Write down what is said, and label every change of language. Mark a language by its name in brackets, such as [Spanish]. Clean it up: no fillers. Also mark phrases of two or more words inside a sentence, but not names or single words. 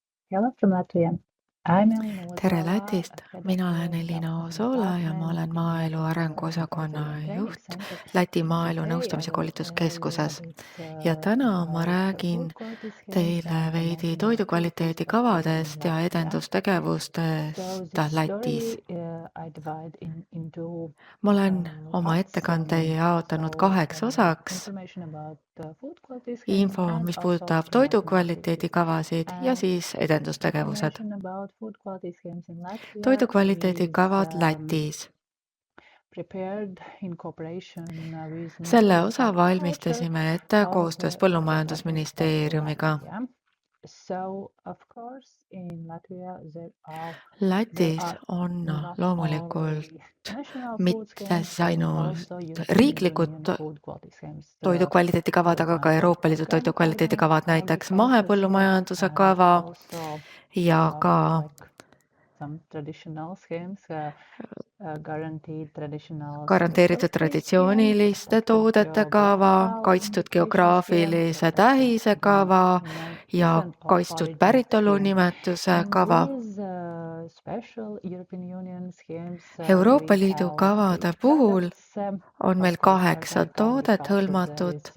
[English] Hello from Latvia. I'm Elina [Estonian] Tere Ozolā, Lätist! [English] head of [Estonian] Mina olen [English] the Elina Government [Estonian] Ozola ja ma [English] Department [Estonian] olen [English] in [Estonian] maaelu [English] Latvia's [Estonian] arengu osakonna [English] Consulting and Training [Estonian] juht [English] Center. [Estonian] Läti [English] And [Estonian] maaelu [English] today I [Estonian] nõustamise [English] will tell you a [Estonian] koolituskeskuses. [English] bit [Estonian] Ja täna ma [English] about [Estonian] räägin [English] food quality schemes [Estonian] teile [English] and the [Estonian] veidi [English] national food [Estonian] toidukvaliteedi [English] practices in [Estonian] kavadest ja [English] Latvia. So [Estonian] edendustegevustest [English] this [Estonian] Lätis. [English] story I divide into [Estonian] Ma olen oma [English] parts. [Estonian] ettekande jaotanud 2 osaks. [English] Information about food quality schemes [Estonian] Info, [English] and [Estonian] mis [English] also [Estonian] puudutab [English] national food [Estonian] toidukvaliteedi kavasid ja siis edendustegevused. [English] information about food quality schemes in Latvia [Estonian] Toidukvaliteedi [English] is [Estonian] kavad Lätis. [English] prepared in cooperation with [Estonian] Selle [English] Ministry of [Estonian] osa [English] Agriculture [Estonian] valmistasime ette [English] of [Estonian] koostöös [English] the Czech [Estonian] Põllumajandusministeeriumiga. [English] Latvia. So of course in Latvia there [Estonian] Lätis [English] are [Estonian] on [English] not [Estonian] loomulikult [English] only national food [Estonian] mitte [English] schemes [Estonian] siis [English] but [Estonian] ainult [English] also European [Estonian] riiklikud [English] Union food quality schemes. [Estonian] toidukvaliteedikavad, [English] For [Estonian] aga ka [English] example, [Estonian] Euroopa Liidu toidukvaliteedikavad, näiteks mahepõllumajanduse [English] and [Estonian] kava [English] also [Estonian] ja ka [English] like some traditional schemes, guaranteed traditional [Estonian] garanteeritud traditsiooniliste toodete kava, kaitstud geograafilise tähise kava ja kaitstud päritolunimetuse kava. Euroopa Liidu kavade puhul on meil 8 toodet hõlmatud.